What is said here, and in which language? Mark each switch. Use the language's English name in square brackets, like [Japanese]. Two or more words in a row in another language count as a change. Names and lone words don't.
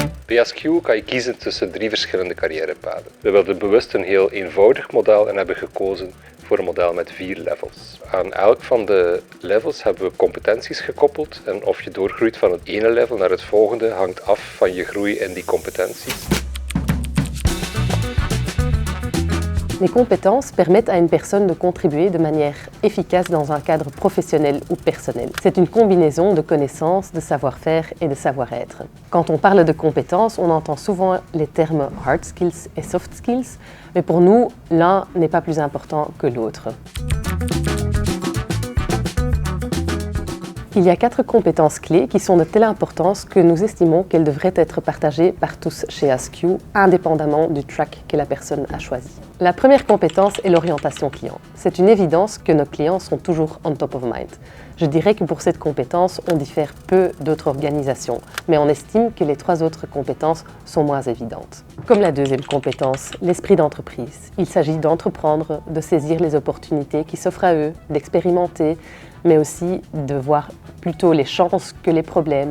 [Dutch] PSQ kan je kiezen tussen 3 verschillende carrièrepaden. We wilden bewust een heel eenvoudig model en hebben gekozen voor een model met 4 levels. Aan elk van de levels hebben we competenties gekoppeld en of je doorgroeit van het ene level naar het volgende hangt af van je groei in die competenties. [French] Les compétences permettent à une personne de contribuer de manière efficace dans un cadre professionnel ou personnel. C'est une combinaison de connaissances, de savoir-faire et de savoir-être. Quand on parle de compétences, on entend souvent les termes [English] hard skills [French] et [English] soft skills, [French] mais pour nous, l'un n'est pas plus important que l'autre. Il y a 4 compétences clés qui sont de telle importance que nous estimons qu'elles devraient être partagées par tous chez AskQ, indépendamment du track que la personne a choisi. La première compétence est l'orientation client. C'est une évidence que nos clients sont toujours [English] on top of mind. [French] Je dirais que pour cette compétence, on diffère peu d'autres organisations, mais on estime que les 3 autres compétences sont moins évidentes. Comme la deuxième compétence, l'esprit d'entreprise. Il s'agit d'entreprendre, de saisir les opportunités qui s'offrent à eux, d'expérimenter, mais aussi de voir plutôt les chances que les problèmes.